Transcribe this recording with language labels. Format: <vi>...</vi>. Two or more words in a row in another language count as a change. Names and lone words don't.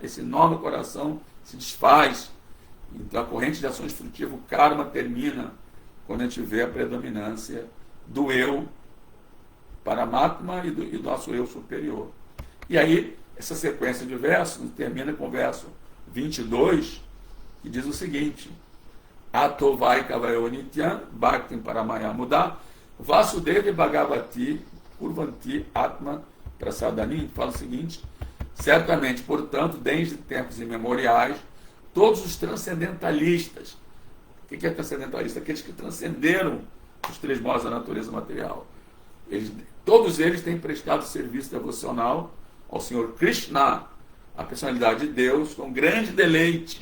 <pt>Esse nó no coração se desfaz. Então a corrente de ações frutivas, o karma termina quando a gente vê a predominância do eu Paramatma e do nosso eu superior. E aí, essa sequência de versos termina com o verso 22, que diz o seguinte:</pt> <sa>अतोवै कवयो नित्यन् भक्तिम् परमया मुदा वासुदेव भगवति कुर्वन्ति आत्म प्रसादनी.</sa> <pt>Fala o seguinte: certamente, portanto, desde tempos imemoriais, todos os transcendentalistas, o que é transcendentalista? Aqueles que transcenderam os três modos da natureza material. Todos eles têm prestado serviço devocional ao Senhor Krishna, a personalidade de Deus, com grande deleite.</pt>